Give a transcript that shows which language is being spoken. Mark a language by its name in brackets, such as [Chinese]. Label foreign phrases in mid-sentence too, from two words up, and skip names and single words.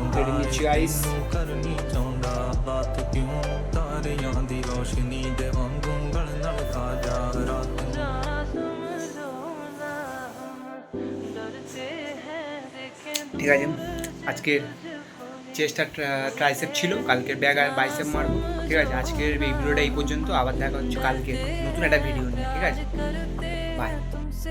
[Bangla] করে নিচ্ছি গাইস। [Punjabi] ਕਰਨੀ ਚਾਹੁੰਦਾ ਬਾਤ ਕਿਉਂ ਤਾਰਿਆਂ ਦੀ ਰੋਸ਼ਨੀ ਦੇ ਵਾਂਗੂ ਗਲ ਨਾਲ ਤਾਜਾ ਰਾਤ ਨੂੰ [Hindi] जरा समझो ना डरते हैं देखें [Bangla] ঠিক আছে, আজকে চেস্টটা ট্রাইসেপ ছিল, কালকের ব্যাগ আর বাইসেপ মারবো। ঠিক আছে, আজকের এই ভিডিওটা এই পর্যন্ত, আবার দেখা হচ্ছে কালকে নতুন একটা ভিডিও নিয়ে। ঠিক আছে, বাই।